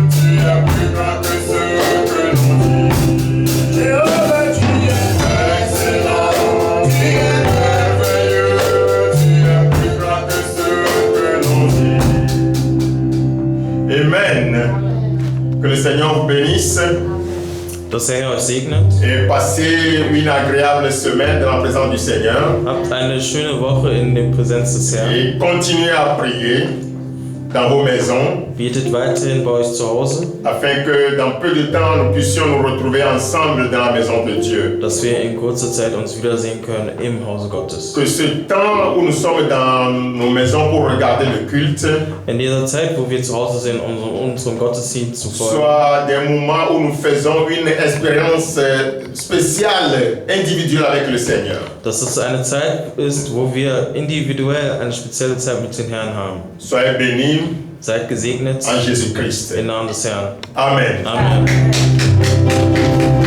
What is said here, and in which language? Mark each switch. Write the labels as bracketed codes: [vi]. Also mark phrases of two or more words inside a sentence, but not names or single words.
[fr] Tu es plus grand que ce que l'on dit. Jéhovah, tu es excellent. Tu es merveilleux. Tu es plus grand que ce que l'on dit. Amen. Que le Seigneur vous bénisse [de] Dass der Herr euch segnet. [fr] et passez une agréable semaine dans la présence du Seigneur. [de] Habt eine schöne Woche in der Präsenz des Herrn. [fr] Et continuez à prier dans vos maisons [de] Betet weiterhin bei euch zu Hause, [fr] afin que dans peu de temps nous puissions nous retrouver ensemble dans la maison de Dieu. [de] dass wir in kurzer Zeit uns wiedersehen können im Hause Gottes. [fr] Que ce temps où nous sommes dans nos maisons pour regarder le culte [de] In dieser Zeit, wo wir zu Hause sind, um unserem Gottesdienst zu folgen, [fr] soit des moments où nous faisons une expérience spéciale, individuelle avec le Seigneur. [de] dass es eine Zeit ist, wo wir individuell eine spezielle Zeit mit dem Herrn haben. [fr] Soyez bénis [de] Seid gesegnet [fr] en Jésus-Christ. [de] im Namen des Herrn. [fr] Amen. [de] Amen.